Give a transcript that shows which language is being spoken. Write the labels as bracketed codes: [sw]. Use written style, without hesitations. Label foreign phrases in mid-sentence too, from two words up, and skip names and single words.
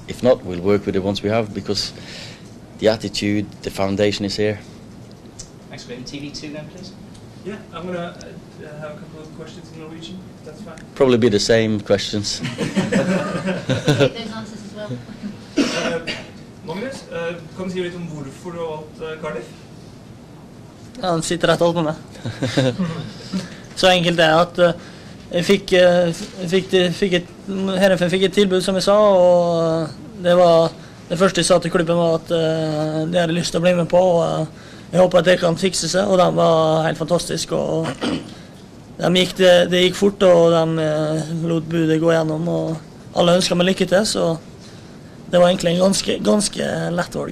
[en] If not, we'll work with the ones we have, because the attitude, the foundation is here. Thanks for TV2 then, please. Yeah, I'm going to have a couple of questions in Norwegian, if that's fine. Probably be the same questions. Get those answers as well. [no] Magnus, kan du si litt om hvorfor du har valgt Cardiff? Ja, han sitter rett alt med meg. Så enkelt er at jeg fikk et tilbud, som jeg sa, og det var det første jeg sa til klubben, var at det hadde lyst til å bli med på, og jeg håper at det kan fikse seg, og de var helt fantastiske, og det gikk fort, og de lot budet gå gjennom, og alle ønsket meg lykke til, så det var egentlig en ganske lett valg.